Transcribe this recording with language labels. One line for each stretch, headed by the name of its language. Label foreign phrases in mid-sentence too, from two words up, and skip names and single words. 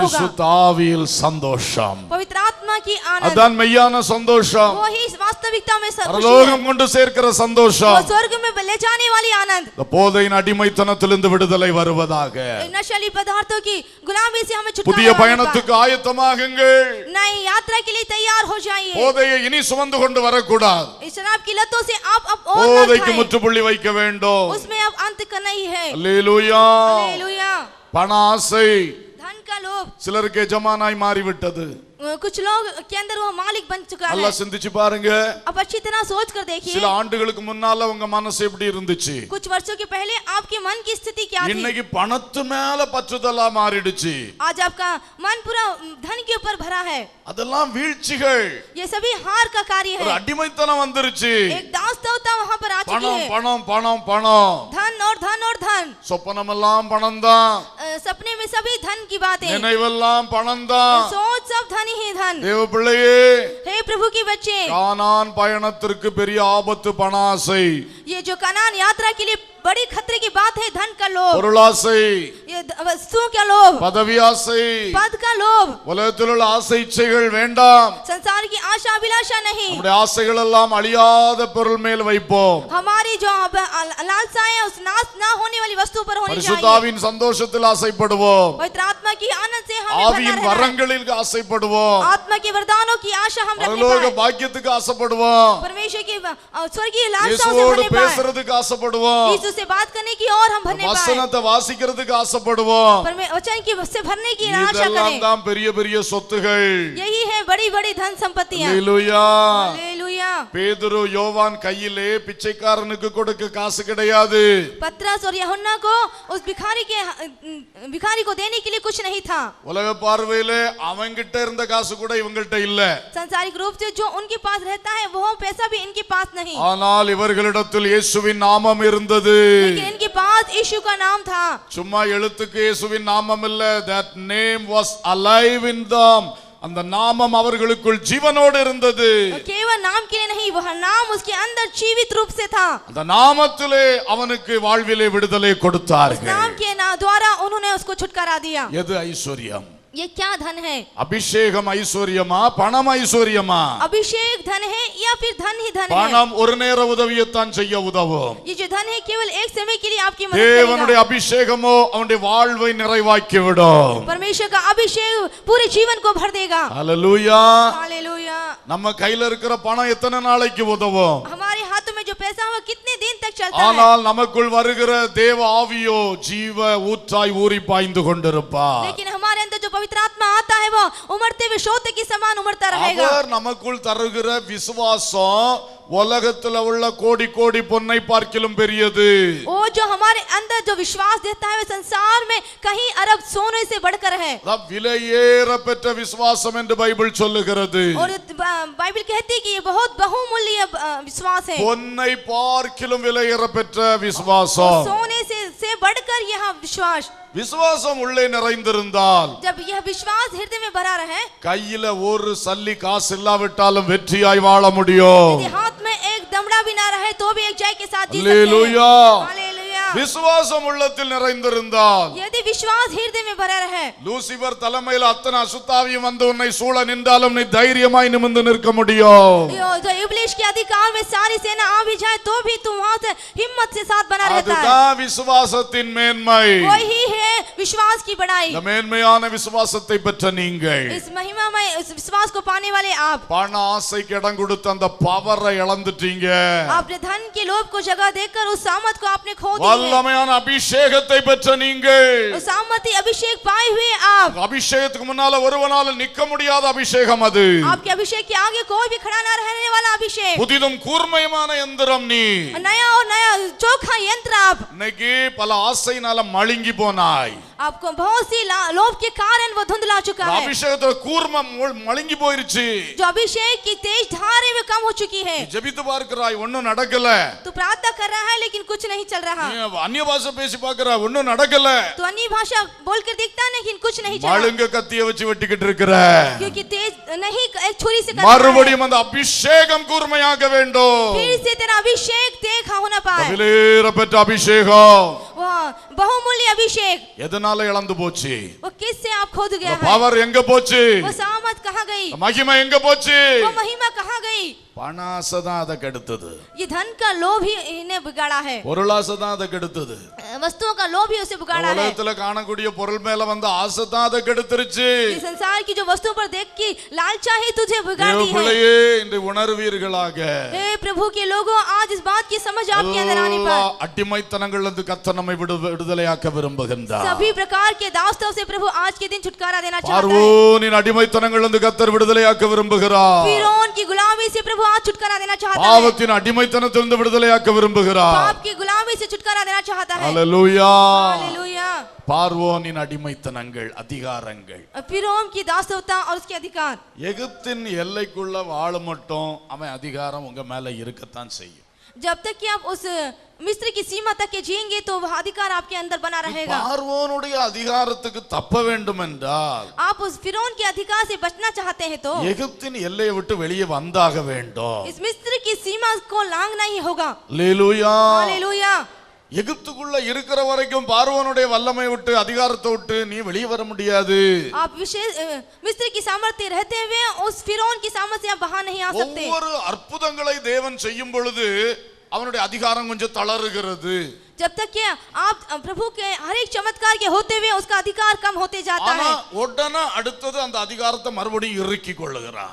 Tamil: பரிசுத்த ஆவியில் சந்தோஷம்,
Hindi: पवित्र आत्मा की आनंद,
Tamil: அதான் மெய்யான சந்தோஷம்.
Hindi: वो ही वास्तविकता में सब खुशी है.
Tamil: பரலோகம் கொண்டு சேர்க்கிற
Hindi: वो
Tamil: சந்தோஷம்.
Hindi: स्वर्ग में ले जाने वाली आनंद.
Tamil: இந்த போதையின் அடிமைத்தனத்திலிருந்து விடுதலை வருவதாக.
Hindi: नशीली पदार्थों की गुलामी से हमें
Tamil: புதிய
Hindi: छुटकारा
Tamil: பயணத்துக்கு ஆயத்தமாகுங்கள்.
Hindi: नई यात्रा के लिए तैयार हो जाइए.
Tamil: போதையை இனி சுமந்து கொண்டு வரக்கூடாது.
Hindi: इस शराब की लतों से आप अब और न
Tamil: போதைக்கு
Hindi: खाएं.
Tamil: முற்றுப்புள்ளி வைக்க வேண்டும்.
Hindi: उसमें अब अंत करना ही है.
Tamil: அல்லேலூயா.
Hindi: हालेलुया.
Tamil: பண ஆசை
Hindi: धन का लोभ,
Tamil: சிலருக்கு எஜமானாய் மாறிவிட்டது.
Hindi: कुछ लोग के अंदर वो मालिक बन चुका है.
Tamil: நல்லா சிந்திச்சு பாருங்க.
Hindi: अब अच्छी तरह सोच कर देखिए,
Tamil: சில ஆண்டுகளுக்கு முன்னால உங்க மனசு எப்படி இருந்துச்சு?
Hindi: कुछ वर्षों के पहले आपके मन की स्थिति क्या थी?
Tamil: இன்னைக்கு பணத்து மேல பற்றுதலா மாறிடுச்சு.
Hindi: आज आपका मन पूरा धन के ऊपर भरा है.
Tamil: அதெல்லாம் வீழ்ச்சிகள்.
Hindi: ये सभी हार का कार्य
Tamil: ஒரு
Hindi: है.
Tamil: அடிமைத்தனம் வந்துருச்சு.
Hindi: एक दासता वहां पर आ चुकी
Tamil: பணம்
Hindi: है.
Tamil: பணம் பணம் பணம்.
Hindi: धन और धन और धन,
Tamil: சொப்பனம் எல்லாம் பணம் தான்.
Hindi: सपने में सभी धन की बातें,
Tamil: நினைவெல்லாம் பணம் தான்.
Hindi: सोच सब धन ही धन.
Tamil: தேவ பிள்ளையே,
Hindi: हे प्रभु की बच्चे,
Tamil: கானான் பயணத்திற்கு பெரிய ஆபத்து பணாசை,
Hindi: ये जो कनान यात्रा के लिए बड़ी खतरे की बात है धन का लोभ,
Tamil: பொருளாசை,
Hindi: ये वस्तुओं का लोभ,
Tamil: பதவி ஆசை,
Hindi: पद का लोभ,
Tamil: உலகத்தில் உள்ள ஆசை இச்சைகள் வேண்டாம்.
Hindi: संसार की आशा अभिलाषा नहीं.
Tamil: நம்முடைய ஆசைகள் எல்லாம் அழியாத பொருள் மேல் வைப்போம்.
Hindi: हमारी जो लालसाएं उस नाश ना होने वाली वस्तु पर होनी चाहिए.
Tamil: பரிசுத்தாவின் சந்தோஷத்தில் ஆசைப்படுவோம்.
Hindi: पवित्र आत्मा की आनंद से हमें
Tamil: ஆவியின்
Hindi: भरना रहना है.
Tamil: வரங்களில் ஆசைப்படுவோம்.
Hindi: आत्मा के वरदानों की आशा हम रखने
Tamil: பரலோக
Hindi: पाए.
Tamil: பாக்கியத்துக்கு ஆசைப்படுவோம்.
Hindi: परमेश्वर की स्वर्गीय लालसाओं से
Tamil: இயேசுவோடு
Hindi: भरने पाए.
Tamil: பேசுறதுக்கு ஆசைப்படுவோம்.
Hindi: यीशु से बात करने की और हम भरने पाए.
Tamil: வசனத்தை வாசிக்கிறதுக்கு ஆசைப்படுவோம்.
Hindi: वचन की से भरने की आशा
Tamil: இதெல்லாம்
Hindi: करें.
Tamil: தான் பெரிய பெரிய சொத்துகள்.
Hindi: यही है बड़ी बड़ी धन संपत्तियां.
Tamil: அல்லேலூயா.
Hindi: हालेलुया.
Tamil: பேதுரு யோவான் கையிலே பிச்சைக்காரனுக்கு கொடுக்க காசு கிடையாது.
Hindi: पतरस और यूहन्ना को उस भिखारी को देने के लिए कुछ नहीं था.
Tamil: உலக பார்வையிலே அவங்கிட்ட இருந்த காசு கூட இவங்கள்ட்ட இல்ல.
Hindi: सांसारिक रूप से जो उनके पास रहता है वो पैसा भी इनके पास नहीं.
Tamil: ஆனால் இவர்களிடத்தில் இயேசுவின் நாமம் இருந்தது.
Hindi: लेकिन इनके पास यीशु का नाम था.
Tamil: சும்மா எழுத்துக்கு இயேசுவின் நாமம் இல்ல.
English: that name was alive in them.
Tamil: அந்த நாமம் அவர்களுக்குள் ஜீவனோடு இருந்தது.
Hindi: केवल नाम के लिए नहीं, वह नाम उसके अंदर जीवित रूप से था.
Tamil: அந்த நாமத்திலே அவனுக்கு வாழ்விலே விடுதலை கொடுத்தார்கள்.
Hindi: नाम के द्वारा उन्होंने उसको छुटकारा दिया.
Tamil: எது ஐஸ்வர்யம்?
Hindi: ये क्या धन है?
Tamil: அபிஷேகம் ஐஸ்வர்யமா, பணம் ஐஸ்வர்யமா?
Hindi: अभिषेक धन है या फिर धन ही धन है?
Tamil: பணம் ஒரு நேர உதவியத்தான் செய்ய உதவும்.
Hindi: ये जो धन है केवल एक समय के लिए आपकी मदद
Tamil: தேவனுடைய
Hindi: करेगा.
Tamil: அபிஷேகமோ அவனுடைய வாழ்வை நிறைவாக்கி விடும்.
Hindi: परमेश्वर का अभिषेक पूरे जीवन को भर देगा.
Tamil: ஹல்லேலூயா.
Hindi: हालेलुया.
Tamil: நம்ம கையில இருக்கிற பணம் எத்தனை நாளைக்கு உதவும்?
Hindi: हमारे हाथों में जो पैसा है वो कितने दिन तक चलता है?
Tamil: ஆனால் நமக்குள் வருகிற தேவ ஆவியோ ஜீவ ஊற்றாய் ஊறி பாய்ந்து கொண்டிருப்பார்.
Hindi: लेकिन हमारे अंदर जो पवित्र आत्मा आता है वो उमड़ते हुए सोते के समान उमड़ता रहेगा.
Tamil: அவர் நமக்குள் தருகிற விசுவாசம் உலகத்துல உள்ள கோடி கோடி பொன்னை பார்க்கிலும் பெரியது.
Hindi: वो जो हमारे अंदर जो विश्वास देता है वो संसार में कहीं अरब सोने से बढ़कर है.
Tamil: விலையேற பெற்ற விசுவாசம் என்று பைபிள் சொல்லுகிறது.
Hindi: और बाइबल कहती है कि ये बहुत बहुमूल्य विश्वास है.
Tamil: பொன்னை பார்க்கிலும் விலையேற பெற்ற விசுவாசம்.
Hindi: सोने से बढ़कर यह विश्वास.
Tamil: விசுவாசம் உள்ளே நிறைந்திருந்தால்,
Hindi: जब यह विश्वास हृदय में भरा रहे,
Tamil: கையில ஒரு சல்லி காசு இல்லாவிட்டாலும் வெற்றியாய் வாழ முடியும்.
Hindi: यदि हाथ में एक दमड़ा भी ना रहे तो भी एक जय के साथ जी सकते हैं.
Tamil: அல்லேலூயா.
Hindi: हालेलुया.
Tamil: விசுவாசம் உள்ளத்தில் நிறைந்திருந்தால்,
Hindi: यदि विश्वास हृदय में भरा रहे,
Tamil: லூசிபர் தலைமையில் அத்தனை அசுத்தாவியும் வந்து உன்னை சூழ நின்றாலும் நீ தைரியமாய் நிமிர்ந்து நிற்க முடியும்.
Hindi: जो इब्लिस के अधिकार में सारी सेना आ भी जाए तो भी तू वहां से हिम्मत से साथ बना रहता है.
Tamil: அதுதான் விசுவாசத்தின் மேன்மை.
Hindi: वही है विश्वास की बड़ाई.
Tamil: இந்த மேன்மையான விசுவாசத்தை பெற்ற நீங்கள்
Hindi: इस महिमा समय इस विश्वास को पाने वाले आप
Tamil: பண ஆசைக்கு இடம் கொடுத்து அந்த பவரை இழந்துட்டீங்க.
Hindi: आपने धन के लोभ को जगह देकर उस सामर्थ को आपने खो दिया है।
Tamil: வல்லமையான அபிஷேகத்தை பெற்ற நீங்கள்,
Hindi: उस सामर्थी अभिषेक पाए हुए आप,
Tamil: அபிஷேகத்துக்கு முன்னால ஒருவனால நிக்க முடியாத அபிஷேகம் அது.
Hindi: आपके अभिषेक के आगे कोई भी खड़ा ना रहने वाला अभिषेक,
Tamil: புதிதும் கூர்மையான எந்திரம் நீ.
Hindi: नया और नया चोखा यंत्र आप।
Tamil: இன்னைக்கு பல ஆசையினால மழுங்கி போனாய்.
Hindi: आपको बहुत सी लोभ के कारण वो धुंधला चुका है।
Tamil: அபிஷேகத்தோட கூர்மை மழுங்கி போயிருச்சு.
Hindi: जो अभिषेक की तेज धारे में कम हो चुकी है।
Tamil: ஜெபித்து பார்க்கறாய், ஒண்ணும் நடக்கல.
Hindi: तू प्रार्थना कर रहा है लेकिन कुछ नहीं चल रहा।
Tamil: அந்நிய பாஷை பேசி பார்க்கறாய், ஒண்ணும் நடக்கல.
Hindi: तू अन्य भाषा बोलकर देखता है लेकिन कुछ नहीं चल रहा।
Tamil: மழுங்க கத்திய வச்சு வெட்டிக்கிட்டு இருக்கற,
Hindi: क्योंकि तेज नहीं एक छुरी से
Tamil: மறுபடியும் அந்த அபிஷேகம் கூர்மையாக வேண்டும்.
Hindi: फिर से तेरा अभिषेक देखा होना पाए।
Tamil: கபிலேற பெற்ற அபிஷேகம்,
Hindi: वो बहुमूल्य अभिषेक
Tamil: எதனால இழந்து போச்சு?
Hindi: वो किससे आप खोद गया है?
Tamil: பவர் எங்க போச்சு?
Hindi: वो सामर्थ कहाँ गई?
Tamil: மகிமை எங்க போச்சு?
Hindi: वो महिमा कहाँ गई?
Tamil: பணாசை தான் அதை கெடுத்தது.
Hindi: ये धन का लोभ ही इन्हें बिगाड़ा है।
Tamil: பொருளாசை தான் அதை கெடுத்தது.
Hindi: वस्तुओं का लोभ ही उसे बिगाड़ा है।
Tamil: உலகத்துல காணக்கூடிய பொருள் மேல வந்த ஆசை தான் அதை கெடுத்துருச்சு.
Hindi: ये संसार की जो वस्तुओं पर देख की लालसा ही तुझे बिगाड़ दी है।
Tamil: பிள்ளையே, இன்று உணர்வீர்களாக,
Hindi: हे प्रभु के लोगों, आज इस बात की समझ आपके अंदर आने पर
Tamil: அடிமைத்தனங்கள்ல இருந்து கர்த்தர் நம்மை விடுதலையாக்க விரும்புகின்றார்.
Hindi: सभी प्रकार के दासों से प्रभु आज के दिन छुटकारा देना चाहता है।
Tamil: பார்வோனின் அடிமைத்தனங்கள்ல இருந்து கர்த்தர் விடுதலையாக்க விரும்புகிறார்.
Hindi: फिरौन की गुलामी से प्रभु आज छुटकारा देना चाहता है।
Tamil: பாவத்தின் அடிமைத்தனத்திலிருந்து விடுதலையாக்க விரும்புகிறார்.
Hindi: पाप की गुलामी से छुटकारा देना चाहता है।
Tamil: ஹல்லேலூயா.
Hindi: हालेलुया।
Tamil: பார்வோனின் அடிமைத்தனங்கள், அதிகாரங்கள்,
Hindi: फिरौन की दासता और उसके अधिकार,
Tamil: எகிப்தின் எல்லைக்குள்ள வாழ மட்டும் அவன் அதிகாரம் உங்க மேல இருக்கத்தான் செய்யும்.
Hindi: जब तक कि आप उस मिस्र की सीमा तक के जिएंगे तो वह अधिकार आपके अंदर बना रहेगा।
Tamil: பார்வோனுடைய அதிகாரத்துக்கு தப்ப வேண்டும் என்றால்,
Hindi: आप उस फिरौन के अधिकार से बचना चाहते हैं तो
Tamil: எகிப்தின் எல்லையை விட்டு வெளியே வந்தாக வேண்டும்.
Hindi: इस मिस्र की सीमा को लांघना ही होगा।
Tamil: அல்லேலூயா.
Hindi: हालेलुया।
Tamil: எகிப்துக்குள்ள இருக்கிற வரைக்கும் பார்வோனுடைய வல்லமை விட்டு, அதிகாரத்தை விட்டு நீ வெளியே வர முடியாது.
Hindi: आप विशेष मिस्र की सामर्थ्य रहते हुए उस फिरौन की सामर्थ्य से आप बाहर नहीं आ सकते।
Tamil: ஒவ்வொரு அற்புதங்களை தேவன் செய்யும் பொழுது அவனுடைய அதிகாரம் கொஞ்சம் தளருகிறது.
Hindi: जब तक कि आप प्रभु के हर एक चमत्कार के होते हुए उसका अधिकार कम होते जाता
Tamil: ஆனா
Hindi: है।
Tamil: உடனே அடுத்தது அந்த அதிகாரத்தை மறுபடியும் இறுக்கி கொள்ளுகிறான்.